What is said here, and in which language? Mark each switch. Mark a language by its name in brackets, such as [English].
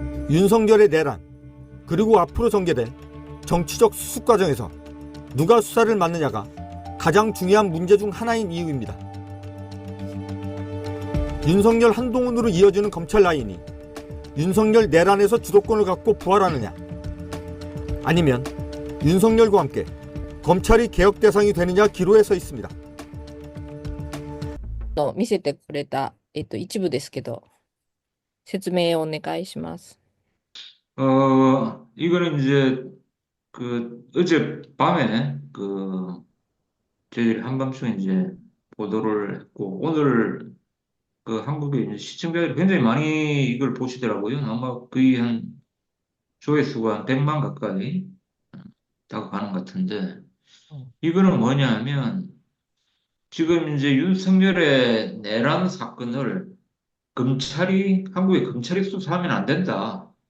[Korean] 윤석열의 내란, 그리고 앞으로 전개될 정치적 수습 과정에서 누가 수사를 맡느냐가 가장 중요한 문제 중 하나인 이유입니다. 윤석열 한동훈으로 이어지는 검찰 라인이 윤석열 내란에서 주도권을 갖고 부활하느냐, 아니면 윤석열과 함께 검찰이 개혁 대상이 되느냐 기로에 서 있습니다. [Japanese] 見せてくれた、一部ですけど、説明をお願いします。 [Korean] 이거는 이제 어젯밤에 저희들이 한밤중에 이제 보도를 했고, 오늘 한국의 이제 시청자들이 굉장히 많이 이걸 보시더라고요. 아마 거의 한 조회수가 한 100만 가까이 다가가는 것 같은데, 이거는 뭐냐면 지금 이제 윤석열의 내란 사건을 한국의 검찰이 수사하면 안 된다.